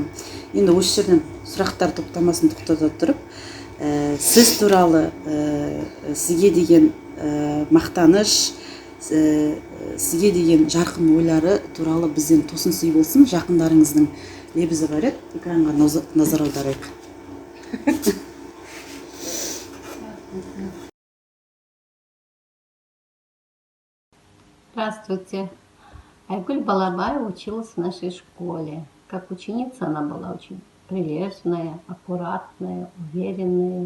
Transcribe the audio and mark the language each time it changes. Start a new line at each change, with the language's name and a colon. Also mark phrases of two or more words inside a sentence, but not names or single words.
Kazakh: Енді осы жерден сұрақтар топтамасын тоқтата тұрып, сіз туралы, сізге деген мақтаныш, сізге деген жарқын ойлары туралы бізден тосын сый болсын. Жақындарыңыздың лебізі бар еді, экранға назар аударайық.
Russian: Здравствуйте. Айгуль Балабаева училась в нашей школе. Как ученица она была очень прилежная, аккуратная, уверенная.